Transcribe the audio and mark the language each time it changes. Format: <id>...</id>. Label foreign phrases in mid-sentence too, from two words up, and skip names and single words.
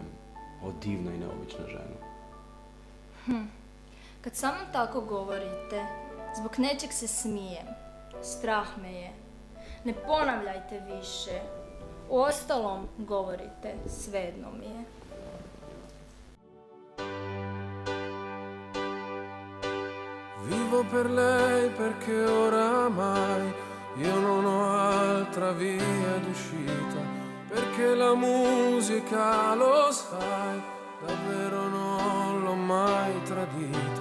<hr>O divna i neobična žena. Kad samo tako govorite, zbog nečeg se smijem. Strah me je. Ne ponavljajte više. Uostalom, govorite, svejedno mi je.</hr> <it>Vivo per lei perché oramai io non ho altra via d'uscita, perché la musica, lo sai, davvero non l'ho mai tradita.</it>